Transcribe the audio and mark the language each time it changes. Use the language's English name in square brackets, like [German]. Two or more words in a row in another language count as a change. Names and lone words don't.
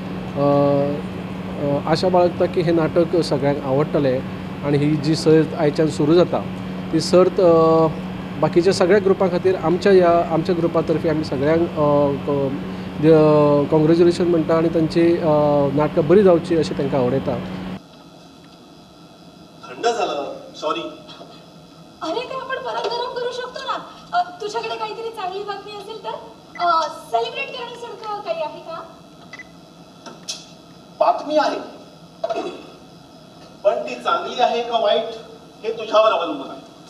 [Konkani] आशा बाळगता की हें नाटक सगळ्यांक आवडटलें आनी ही जी सर्त आयच्यान सुरू जाता ती सर्त बाकीच्या सगळ्या ग्रुपां खातीर आमच्या ग्रुपा तर्फे आमी सगळ्यांक कॉंग्रेच्युलेशन म्हणटा आनी तांची नाटकां बरी जावची अशें तांकां आवडयता. [Marathi] थंड झालं, सॉरी. अरे ते आपण परत गरम करू शकतो ना. तुझ्याकडे काहीतरी चांगली बातमी असेल तर सेलिब्रेट करण्यासारखं काही आहे का? बातमी आहे, पण ती चांगली आहे का वाईट हे तुझ्यावर अवलंबून आहे.